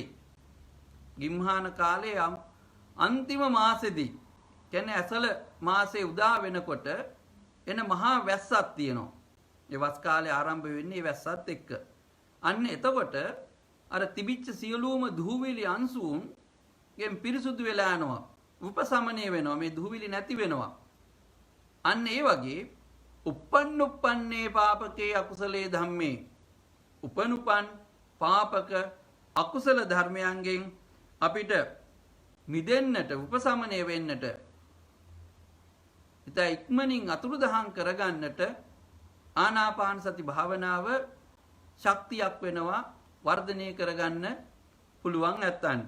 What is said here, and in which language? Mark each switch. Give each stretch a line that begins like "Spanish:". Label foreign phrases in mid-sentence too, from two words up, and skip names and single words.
Sinhala: ගිම්හාන කාලයේ අන්තිම මාසෙදී කියන්නේ ඇසල මාසේ උදා වෙනකොට එන මහා වැස්සක් තියෙනවා. ඒ වස් කාලේ ආරම්භ වෙන්නේ වැස්සත් එක්ක. අන්න එතකොට අර තිබිච්ච සියලුම දුහවිලි අංශුන් ගෙන් පිරිසුදු වෙලා යනවා. උපසමනය වෙනවා. මේ දුහවිලි නැති වෙනවා. අන්න ඒ වගේ
Pali: uppannuppanne පාපකේ අකුසලේ ධම්මේ.
Sinhala: උපනුපන් පාපක අකුසල ධර්මයන්ගෙන් අපිට මිදෙන්නට, උපසමනය වෙන්නට, ඉත ඉක්මනින් අතුරුදහන් කරගන්නට ආනාපාන සති භාවනාව ශක්තියක් වෙනවා, වර්ධනය කරගන්න පුළුවන් ඇත්තන්ට.